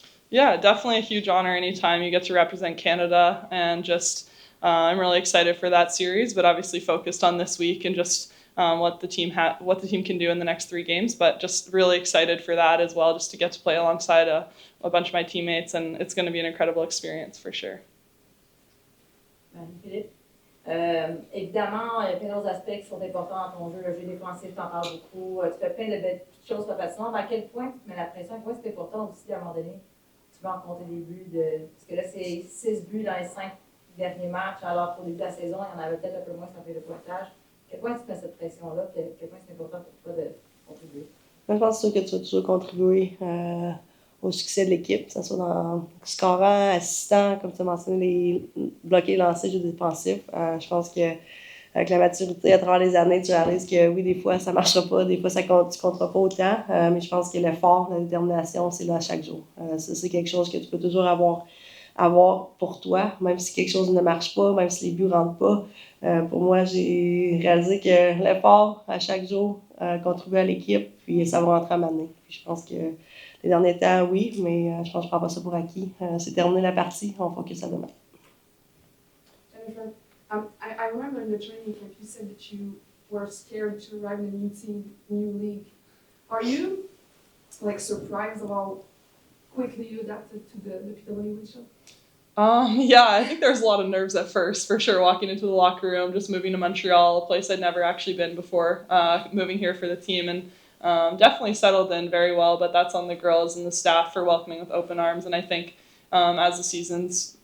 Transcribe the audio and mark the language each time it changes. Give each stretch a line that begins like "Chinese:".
English: Yeah, definitely a huge honor anytime you get to represent Canada, and just I'm really excited for that series, but obviously focused on this week and just what the team can do in the next 3 games. But just really excited for that as well, just to get to play alongside a bunch of my teammates, and it's going to be an incredible experience for sure. Philippe.
French: Évidemment, il y a plein d'autres aspects qui sont importants dans ton jeu. Le jeu défensif, tu en parles beaucoup. Tu fais plein de belles petites choses pas facilement. Mais à quel point tu te mets la pression? À quel point c'est important aussi, à un moment donné, tu veux en compter des buts? Parce que là, c'est 6 buts dans les 5 derniers matchs, alors qu'au début de la saison, il y en avait peut-être un peu moins sur le pointage. À quel point tu te mets cette pression-là? À quel point c'est important pour toi de contribuer? Moi, je pense que tu vas toujours contribuer au succès de l'équipe, que ce soit dans scorant, assistant, comme tu as mentionné, les bloqués, lancés, jeux défensifs. Je pense qu'avec la maturité à travers les années, tu réalises que oui, des fois, ça ne marchera pas, des fois, tu ne compteras pas autant, mais je pense que l'effort, la détermination, c'est là chaque jour. C'est quelque chose que tu peux toujours avoir pour toi, même si quelque chose ne marche pas, même si les buts ne rentrent pas. Pour moi, j'ai réalisé que l'effort à chaque jour contribue à l'équipe, puis ça va rentrer à m'amener. Je pense que les derniers temps, oui, mais je pense que je ne prends pas ça pour acquis. C'est terminé la partie, on focus à demain.
English: Jennifer, I remember in the training camp you said that you were scared to arrive in a new team, new league. Are you surprised of how quickly you adapted to the PWHL? Yeah, I think there's a lot of nerves at first, for sure, walking into the locker room, just moving to Montreal, a place I'd never actually been before, moving here for the team, and definitely settled in very well, but that's on the girls and the staff for welcoming with open arms. And I think as the season's